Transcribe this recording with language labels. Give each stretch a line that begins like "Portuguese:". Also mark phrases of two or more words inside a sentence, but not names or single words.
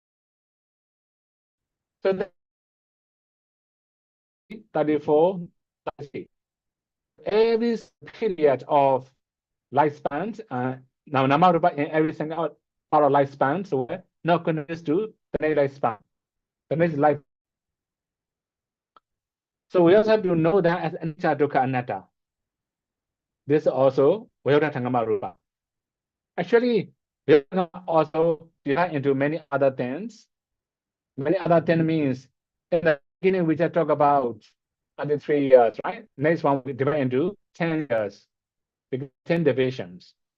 English: So the 34, 33. Every period of lifespan, now
Pali: nama rupa
English: in every single part of lifespan, so we're not continuous to the next lifespan, the next life. So we also have to know that as
Pali: anicca, dukkha, anatta.
English: This also Vayodhana Rupa. Actually, we can also divide into many other things. Many other things means in the beginning we just talk about 33 years, right? Next one we divide into 10 years, 10 divisions.